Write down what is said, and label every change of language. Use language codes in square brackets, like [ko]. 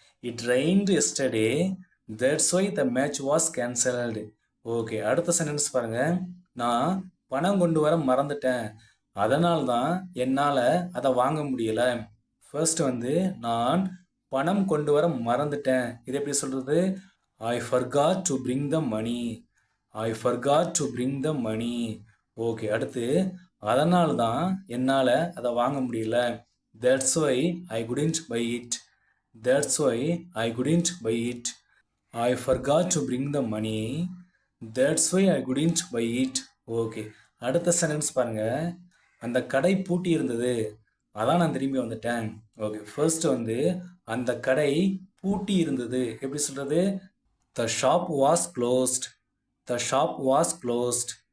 [en] It rained yesterday, that's why the match was cancelled. [ta] Okay, அடுத்த sentence பாருங்க. நான் பணம் கொண்டு வர மறந்துட்டேன், அதனால தான் என்னால் அதை வாங்க முடியல. ஃபர்ஸ்ட் வந்து நான் பணம் கொண்டு வர மறந்துட்டேன், இது எப்படி சொல்கிறது? [en] I forgot to bring the money. I forgot to bring the money. [ta] Okay, அடுத்து அதனால தான் என்னால் அதை வாங்க முடியல. [en] That's why I couldn't buy it. That's why I couldn't buy it. I forgot to bring the money. That's why I couldn't buy it. Okay, [ta] அடுத்த sentence பாருங்க. அந்த கடை பூட்டி இருந்தது, அதான் நான் திரும்பி வந்துட்டேன். ஓகே, ஃபர்ஸ்ட் வந்து அந்த கடை பூட்டி இருந்தது, எப்படி சொல்கிறது? [en] The shop was closed. The shop was closed.